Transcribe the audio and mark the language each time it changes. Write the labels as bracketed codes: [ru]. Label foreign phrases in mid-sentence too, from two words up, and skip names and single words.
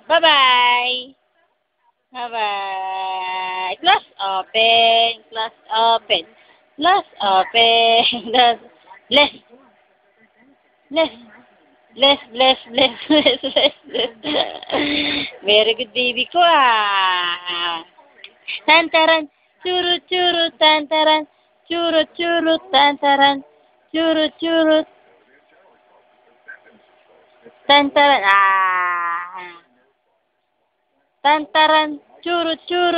[en] Bye-bye. Bye-bye. Close open. Close open. Close open. Bless. Bless. Bless, bless, bless, bless, bless, bless. Very good baby ko ah. Tantaran, churut, churut, tantaran, churut, churut, tantaran, churut, churut, tantaran, tantaran, churut, churut.